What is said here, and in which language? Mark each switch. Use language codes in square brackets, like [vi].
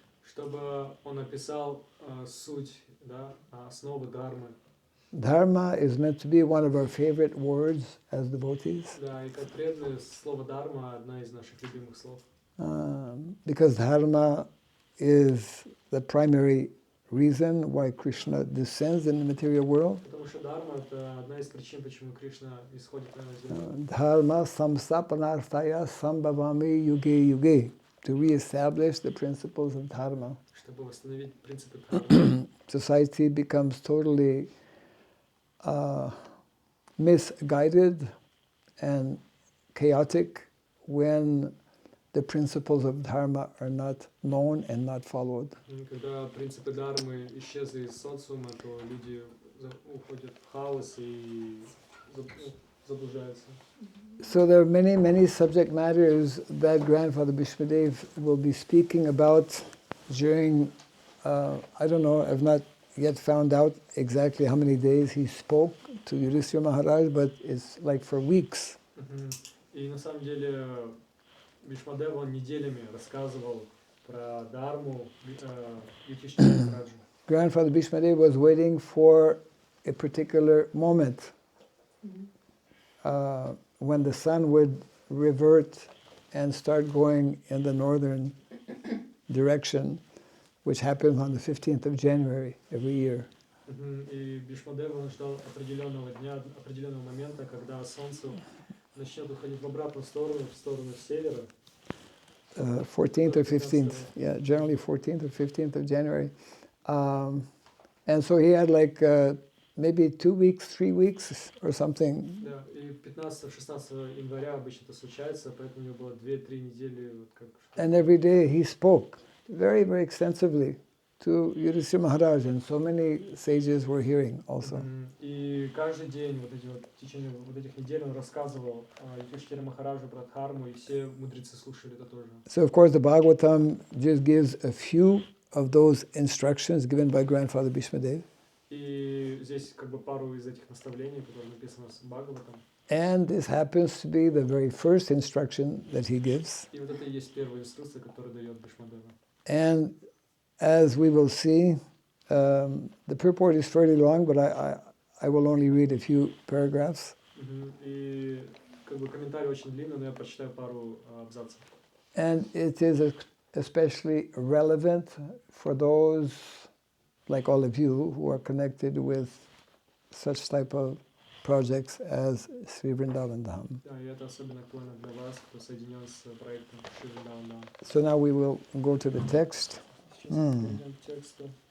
[ru] Чтобы он описал суть, основы дхармы. [en] Dharma is meant to be one of our favorite words as devotees. [ru] Да, и как преданные, слово дхарма одна из наших любимых слов. [en] Because dharma is the primary reason why Krishna descends in the material world. [ru] Потому что дхарма это одна из причин, почему Кришна исходит на землю. [sa] Dharma samsapanarthaya sambhavami yuge yuge, [en] to reestablish the principles of dharma. [ru] чтобы восстановить принципы дхармы. [en] Society becomes totally misguided and chaotic when the principles of dharma are not known and not followed. [ru] Когда принципы дхармы исчезли из социума, то люди уходят в хаос и заблуждаются. [en] So there are many, many subject matters that Grandfather Bhishma will be speaking about during, I don't know, I've not yet found out exactly how many days he spoke to Yudhishthira Maharaj, but it's like for weeks. [ru] И на самом деле Бхишмадева, он неделями рассказывал про дхарму Юдхиштхире Махараджу. [en] Grandfather Bhishma was waiting for a particular moment when the sun would revert and start going in the northern direction, which happens on the 15th of January every year. [ru] И Бхишмадева, он ждал определенного дня, определенного момента, когда солнце начнет уходить в обратную сторону, в сторону севера. [en] 14th or 15th, yeah, generally 14th or 15th of January. And so he had like maybe 2 weeks, 3 weeks or something. [ru] Да, и 15-16 января обычно это случается, поэтому у него было 2-3 недели. Вот как, [en] and every day he spoke very, very extensively to Yudhishthira Maharaj, and so many sages were hearing also. [ru] И каждый день, вот эти вот, в течение вот этих недель он рассказывал Юдхиштхире Махараджу про дхарму, и все мудрецы слушали это тоже. [en] So of course the Bhagavatam just gives a few of those instructions given by Grandfather Bhishma. [ru] И здесь как бы пару из этих наставлений, которые написаны в Бхагаватам. [en] And this happens to be the very first instruction that he gives. [ru] И вот это и есть первая инструкция, которую дает Бхишмадева. [en] And as we will see, the purport is fairly long, but I will only read a few paragraphs. [ru] И как бы комментарий очень длинный, но я прочитаю пару абзацев. [en] And it is especially relevant for those like all of you who are connected with such type of projects as Sri Vrindavan Dham. [ru] Да, и это особенно актуально для вас, кто соединен с проектом Шри Вриндаван Dham. [en] So now we will go to the text. [ru] Сейчас перейдем к тексту.